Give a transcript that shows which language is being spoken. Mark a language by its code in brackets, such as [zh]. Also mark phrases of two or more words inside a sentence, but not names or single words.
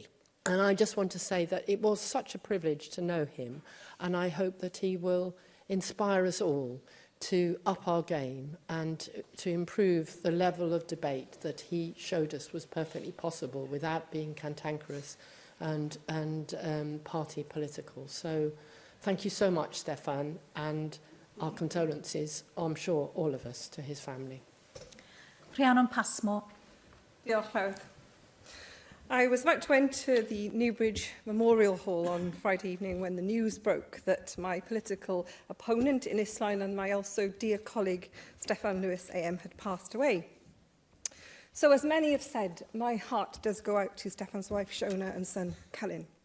[en] And I just want to say that it was such a privilege to know him, and I hope that he will inspire us all to up our game and to improve the level of debate that he showed us was perfectly possible without being cantankerous and party political. So thank you so much, Stefan, and our condolences, I'm sure, all of us, to his family. Rhiannon Passmore. [cy] Diolch fawr. [en] I was about to enter the Newbridge Memorial Hall on Friday evening when the news broke that my political opponent in Islwyn and my also dear colleague Steffan Lewis AM had passed away. So as many have said, my heart does go out to Stefan's wife Shona and son Celyn.